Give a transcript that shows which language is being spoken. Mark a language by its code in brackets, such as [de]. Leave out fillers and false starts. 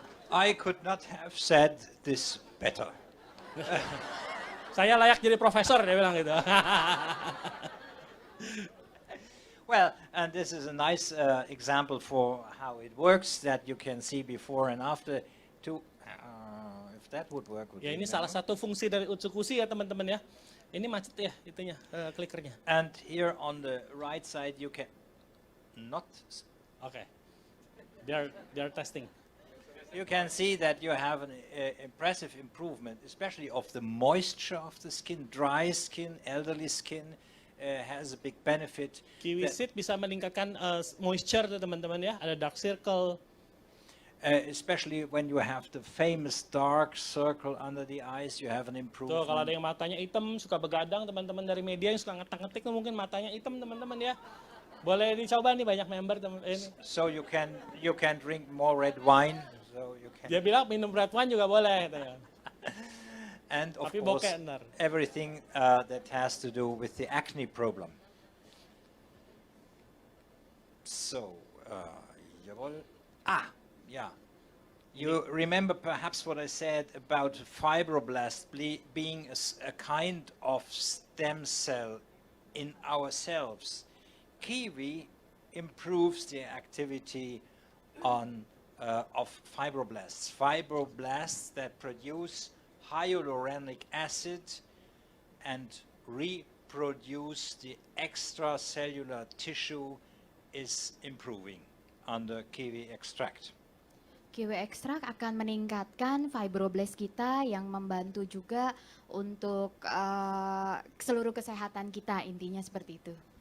[en] I could not have said this better. [id] Saya layak jadi profesor, dia bilang gitu. [en] Well, and this is a nice example for how it works that you can see before and after. If that would work. [id] Ya ini salah satu fungsi dari Utsukushi ya teman-teman ya. Ini macet ya itunya, clicker-nya. [en] And here on the right side you can not. Oke. They are testing. You can see that you have an impressive improvement, especially of the moisture of the skin. Dry skin, elderly skin has a big benefit. [id] Kiwi seed bisa meningkatkan moisture tuh teman-teman ya. Ada dark circle. [en] Especially when you have the famous dark circle under the eyes, you have an [id] Tuh kalau ada yang matanya hitam, suka begadang, teman-teman dari media yang suka ngetik-ngetik tuh mungkin matanya hitam teman-teman ya. Boleh dicoba nih banyak member teman ini. [en] So you can drink more red wine. So you can. [id] Dia bilang minum red wine juga boleh katanya. [en] And of [id] Tapi [en] course, [id] bokeh ntar. [en] everything that has to do with the acne problem. So, jawohl. Yeah. You remember perhaps what I said about fibroblast being a kind of stem cell in ourselves. Kiwi improves the activity of fibroblasts. Fibroblasts that produce hyaluronic acid and reproduce the extracellular tissue is improving under kiwi extract. [id] Kiwi ekstrak akan meningkatkan fibroblast kita yang membantu juga untuk seluruh kesehatan kita, intinya seperti itu.